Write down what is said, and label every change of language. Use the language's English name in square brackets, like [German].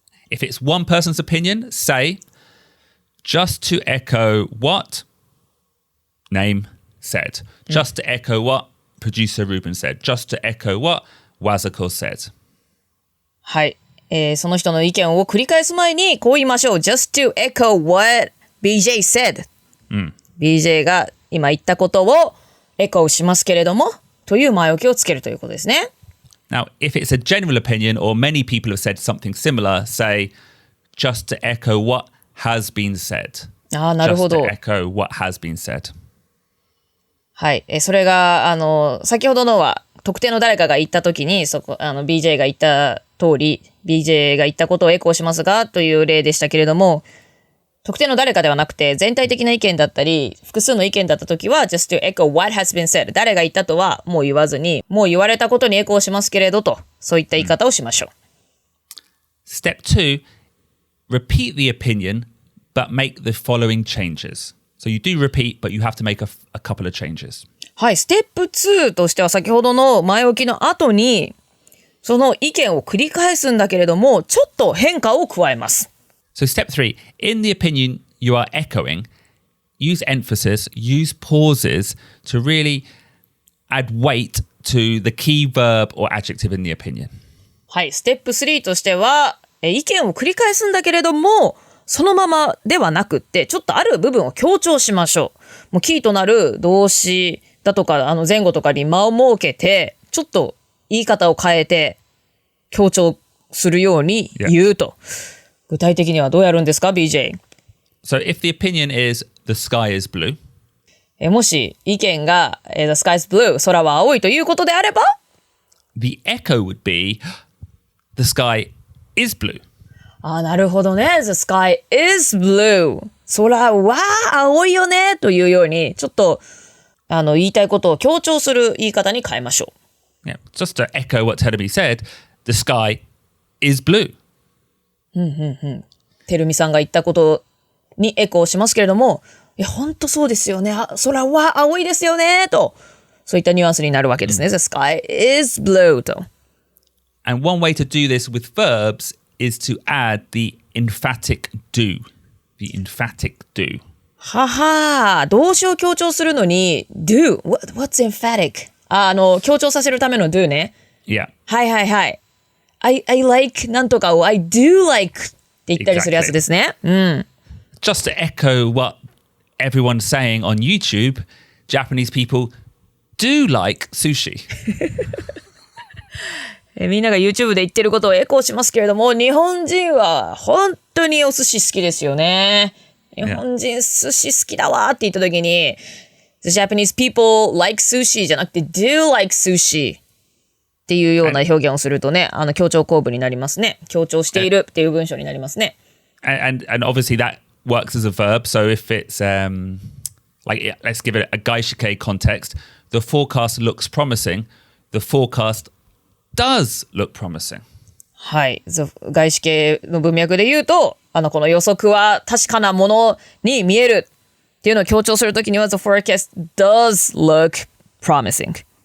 [English] If it's one person's opinion, say, just to echo what name said. Just to echo what producer Ruben said. Just to echo what Wazako said. [Japanese] はい。その人の意見を繰り返す前にこう言いましょう。 [English] Just to echo what BJ said. [Japanese] BJ が今言ったことをエコーしますけれども、という前置きをつけるということですね。 [English] Now, if it's a general opinion or many people have said something similar, say, just to echo what has been said. [Japanese] なるほど。 [English] Just to echo what has been said. [Japanese] はい。それが、先ほどのは、特定の誰かが言ったときに、BJ が言った通り、BJ が言ったことをエコーしますが、という例でしたけれども、特定の誰かではなくて、全体的な意見だったり、複数の意見だったときは、 [English] just to echo what has been said. [Japanese] 誰が言ったとはもう言わずに、もう言われたことにエコーしますけれどと、そういった言い方をしましょう。 [English] Step 2, repeat the opinion, but make the following changes. So you do repeat, but you have to make a couple of changes. [Japanese] はい、ステップ2としては先ほどの前置きの後に、その意見を繰り返すんだけれども、ちょっと変化を加えます。 [English] So step 3, in the opinion you are echoing, use emphasis, use pauses to really add weight to the key verb or adjective in the opinion. [Japanese] はい、ステップ3としては、意見を繰り返すんだけれども、そのままではなくって、ちょっとある部分を強調しましょう。もうキーとなる動詞だとか、前後とかに間を設けて、ちょっと言い方を変えて、強調するように言うと。具体的にはどうやるんですか、BJ? [English] So if the opinion is the sky is blue, [Japanese] もし意見が、 [English] The sky is blue, [Japanese] 空は青いということであれば、 [English] the echo would be the sky is blue. [Japanese] なるほどね。 [English] The sky is blue. [Japanese] 空は青いよね。というように、ちょっと、言いたいことを強調する言い方に変えましょう。 [English] Yeah, just to echo what Terumi said, the sky is blue. [Japanese] てるみさんが言ったことにエコーしますけれども、いや、ほんとそうですよね。空は青いですよね。と、そういったニュアンスになるわけですね。 [English] The sky is blue. [Japanese] と。 [English] And one way to do this with verbs is to add the emphatic do. The emphatic do. [Japanese] はは、動詞を強調するのに do. [English] What's emphatic? [Japanese] 強調させるための do ね。 [English] Yeah. [Japanese] はいはいはい。 [English] I like [Japanese] なんとかを [English] I do like [Japanese] って言ったりするやつですね。 [English] Just to echo what everyone's saying on YouTube, Japanese people do like sushi. [Japanese] みんなが YouTube で言ってることをエコーしますけれども、日本人は本当にお寿司好きですよね。日本人寿司好きだわって言った時に、 [English] The Japanese people like sushi [Japanese] じゃなくて [English] do like sushi [Japanese] っていうような表現をするとね、強調後部になりますね。強調しているっていう文章になりますね。 [English] And obviously that works as a verb. So if it's like, let's give it a gaishike context. The forecast looks promising. The forecast does look promising. [Japanese] はい。外資系の文脈で言うと、この予測は確かなものに見えるっていうのを強調するときには [English] The forecast does look promising.